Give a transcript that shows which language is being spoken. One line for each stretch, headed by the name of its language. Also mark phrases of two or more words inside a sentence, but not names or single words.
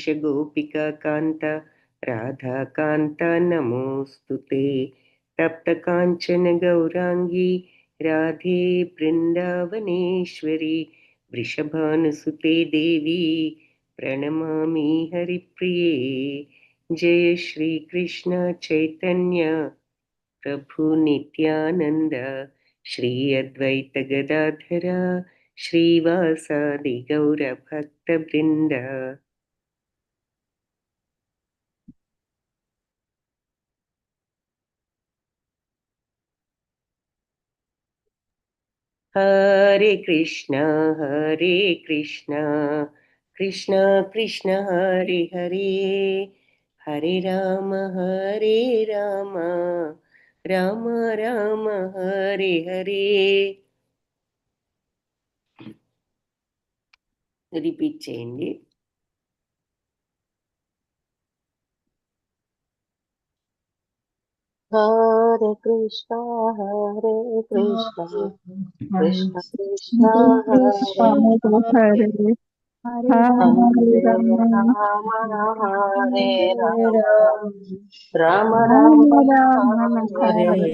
Sanskrit: गोपिका कांत राधा कांत नमोस्तुते तप्त कांचन गौरांगी राधे वृंदावनेश्वरी वृषभानुसुते देवी प्रणमामि हरिप्रिये जय श्री कृष्ण चैतन्य प्रभु नित्यानंद श्री अद्वैत गदाधर श्रीवासादि गौर भक्त वृंद. हरे कृष्णा कृष्णा कृष्णा हरे हरे हरे राम राम राम हरे हरे.
Telugu: రిపీట్ చేయండి.
Sanskrit: हरे कृष्णा कृष्ण कृष्ण हरे हरे हरे राम हरे राम राम राम हरे